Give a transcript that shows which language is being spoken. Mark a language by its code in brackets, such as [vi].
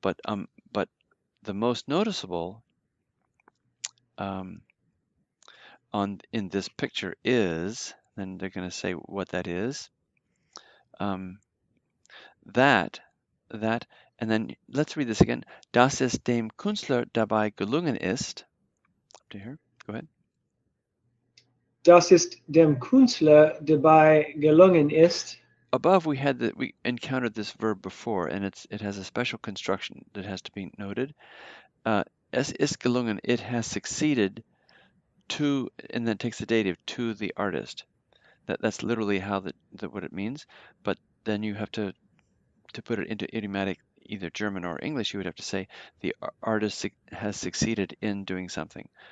[en] But the most noticeable in this picture is, then they're going to say what that is. That, and then let's read this again. [de] Dass es dem Künstler dabei gelungen ist. [en] Up to here, go ahead. [de] Dass es dem Künstler dabei gelungen ist. [en] above we encountered this verb before, and it has a special construction that has to be noted. [de] Es ist gelungen, [en] it has succeeded to, and then takes the dative, to the artist. That's literally how what it means, but then you have to put it into idiomatic, either German or English, you would have to say the artist has succeeded in doing something.